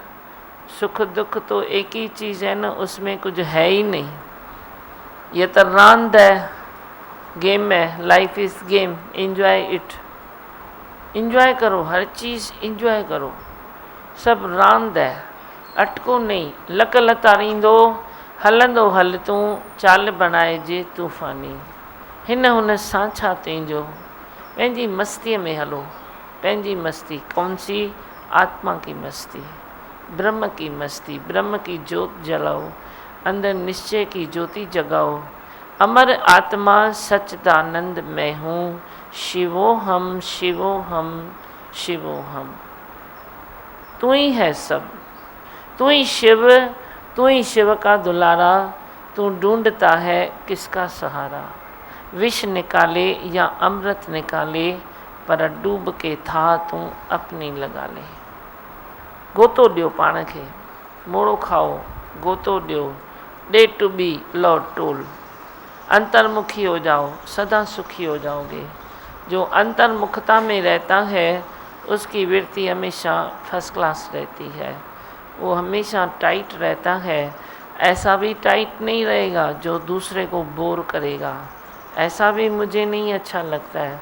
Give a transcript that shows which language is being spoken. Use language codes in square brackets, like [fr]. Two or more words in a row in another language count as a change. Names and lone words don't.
[hi] सुख दुख तो एक ही चीज़ है ना, उसमें कुछ है ही नहीं। ये तो रांद है, गेम है, [en] life is game, enjoy it. [hi] इंजॉय करो, हर चीज़ इंजॉय करो, सब रांद है, अटको नहीं। [sd] लक लतारींदो हलंदो हल तूं, चाल बणाए जे तूफ़ानी। हिन हुन सां छा तुंहिंजो, पंहिंजी मस्तीअ में हलो, पंहिंजी मस्ती। [hi] कौन सी? आत्मा की मस्ती, ब्रह्म की मस्ती। ब्रह्म की ज्योत जलाओ, अंदर निश्चय की ज्योति जगाओ। अमर आत्मा सच्चिदानंद मैं हूँ, [sa] शिवो हम शिवो हम शिवो हम। [hi] तू ही है सब, तू ही शिव, तू ही शिव का दुलारा। तू ढूंढता है किसका सहारा, विष निकाले या अमृत निकाले, पर डूब के था तू अपनी लगा ले। [sd] गोतो ॾियो पाण खे, मोड़ो खाओ, गोतो ॾियो, डे टू बी लॉर्ड टोल। [hi] अंतर्मुखी हो जाओ, सदा सुखी हो जाओगे। जो अंतर्मुखता में रहता है उसकी वृत्ति हमेशा [en] first class [hi] रहती है, वो हमेशा टाइट रहता है। ऐसा भी टाइट नहीं रहेगा जो दूसरे को बोर करेगा, ऐसा भी मुझे नहीं अच्छा लगता है।